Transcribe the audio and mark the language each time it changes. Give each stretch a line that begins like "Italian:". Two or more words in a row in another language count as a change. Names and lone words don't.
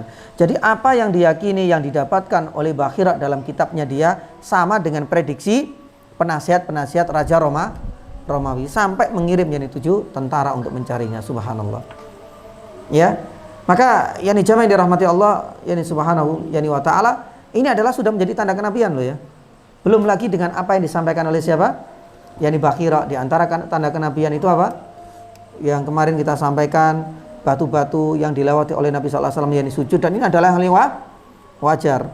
Indonesian: Jadi apa yang diyakini, yang didapatkan oleh Bakhira dalam kitabnya dia sama dengan prediksi penasihat-penasihat Raja Romawi, sampai mengirim 7 tentara untuk mencarinya. Subhanallah. Ya. Maka yani jamaah yang dirahmati Allah yani subhanahu yani
Arabic: wa ta'ala,
Indonesian: ini adalah sudah menjadi tanda kenabian loh ya. Belum lagi dengan apa yang disampaikan oleh siapa? Yani Bakhira. Di antara tanda kenabian itu apa? Yang kemarin kita sampaikan, batu-batu yang dilewati oleh Nabi
Arabic: sallallahu alaihi wasallam
Indonesian: yani sujud, dan ini adalah hal yang wajar.